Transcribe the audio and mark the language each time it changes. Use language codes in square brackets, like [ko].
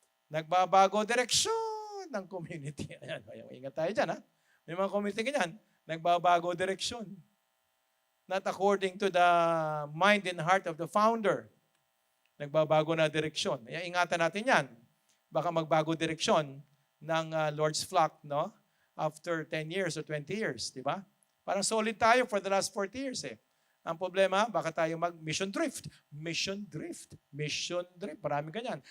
[tl] Nagbabago direksyon ng community. Ayan, ingat tayo dyan, ha? May mga community ganyan, nagbabago direksyon. [en] Not according to the mind and heart of the founder. [tl] Nagbabago na direksyon. Ingatan natin yan. Baka magbago direksyon ng Lord's flock, no? [en] After 10 years or 20 years, di ba? [tl] Parang solid tayo [en] for the last 40 years eh. [tl] Ang problema, baka tayo mag-mission drift. Mission drift. Mission drift. Maraming ganyan.